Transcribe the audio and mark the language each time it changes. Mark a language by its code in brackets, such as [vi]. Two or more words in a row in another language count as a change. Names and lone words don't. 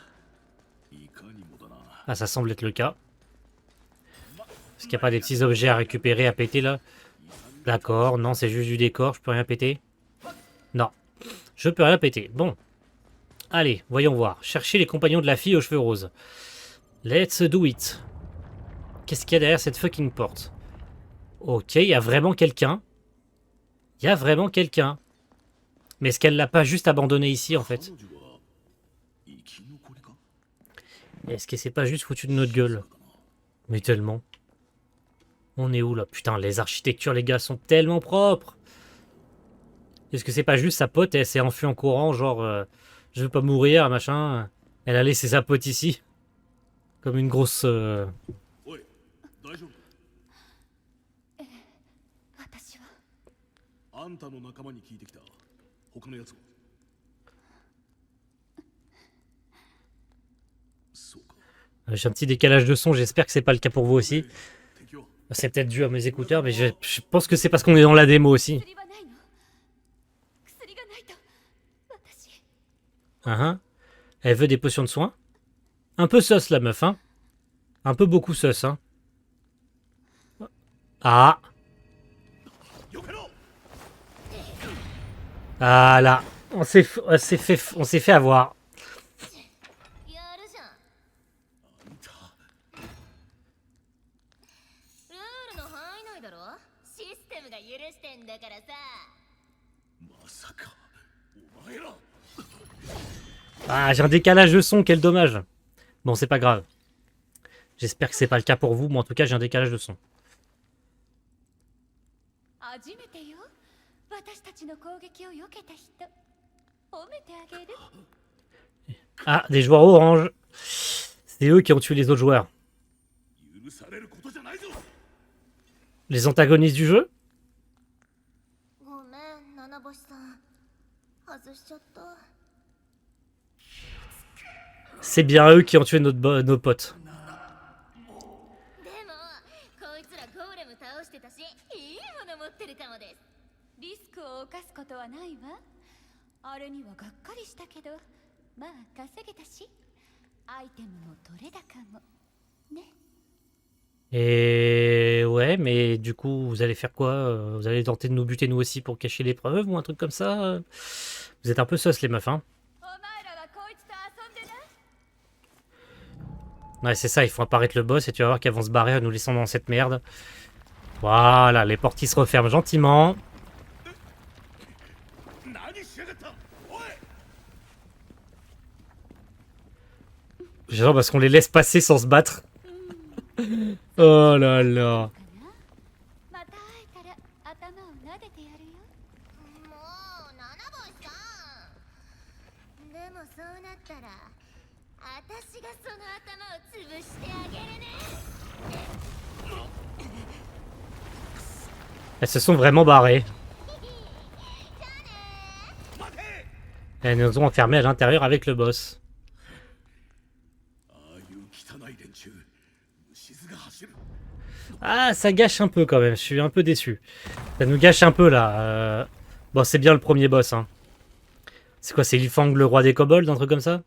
[fr] Ah, ça semble être le cas. Est-ce qu'il n'y a pas des petits objets à récupérer, à péter, là? D'accord, non, c'est juste du décor, je peux rien péter. Non, je peux rien péter. Bon. Allez, voyons voir. Chercher les compagnons de la fille aux cheveux roses. [en] Let's do it. [fr] Qu'est-ce qu'il y a derrière cette fucking porte? Ok, il y a vraiment quelqu'un. Il y a vraiment quelqu'un. Mais est-ce qu'elle l'a pas juste abandonné ici, en fait? Est-ce qu'elle s'est pas juste foutu de notre gueule? Mais tellement. On est où, là? Putain, les architectures, les gars, sont tellement propres. Est-ce que c'est pas juste sa pote et elle s'est enfuie en courant, genre... je veux pas mourir, machin. Elle a laissé sa pote ici. Comme une grosse... [ja] 私はあんたの仲間に聞いてきた。他のやつはそうか。 [fr] J'ai un petit décalage de son, j'espère que c'est pas le cas pour vous aussi. [ja] 敵は [fr] C'est peut-être dû à mes écouteurs, mais je pense que c'est parce qu'on est dans la démo aussi. [ja] 薬はないの薬がないと私 [fr] Hein. Elle veut des potions de soins. Un peu sauce la meuf, hein. Un peu beaucoup sauce, hein. Ah. [ja] よけろ。 [fr] Ah là. On s'est fait avoir. [ja] やるじゃんあんたルールの範囲内だろシステムが許してんだからさまさかお前ら。 [fr] Ah, j'ai un décalage de son, quel dommage. Bon, c'est pas grave. J'espère que c'est pas le cas pour vous, mais en tout cas, j'ai un décalage de son. [ja] 初めてよ私たちの攻撃を避けた人褒めてあげる [fr] Ah, des joueurs orange. C'est eux qui ont tué les autres joueurs. [ja] 許されることじゃないぞ。 [fr] Les antagonistes du jeu? [ja] ごめん七星さん外しちゃった [fr] C'est bien eux qui ont tué nos potes. [ja] でもこいつらゴーレム倒してたしいいもの持ってるかもですリスクを冒すことはないわあれにはがっかりしたけどまあ稼げたしアイテムも取れ高もね [fr] Et ouais, mais du coup, vous allez faire quoi? Vous allez tenter de nous buter nous aussi pour cacher les preuves ou un truc comme ça? Vous êtes un peu sauce les meufs, hein? [ja] お前らはこいつと遊んでな [fr] Ouais, c'est ça, il faut apparaître le boss et tu vas voir qu'elles vont se barrer en nous laissant dans cette merde. Voilà, les portes qui se referment gentiment. [ja] 何しやがった。おい。 [fr] Genre parce qu'on les laisse passer sans se battre. Oh là là. [ja] また会えたら頭を撫でてやるよもう七星さんでもそうなったら私がその頭を潰してあげるね [fr] Elles se sont vraiment barrées. [ja] 待て。 [fr] Elles nous ont enfermés à l'intérieur avec le boss. [ja] ああいう汚い連中。虫唾が走る。 [fr] Ah, ça gâche un peu quand même, je suis un peu déçu. Ça nous gâche un peu là. Bon, c'est bien le premier boss, hein. C'est quoi, c'est Lifang le roi des kobolds, un truc comme ça?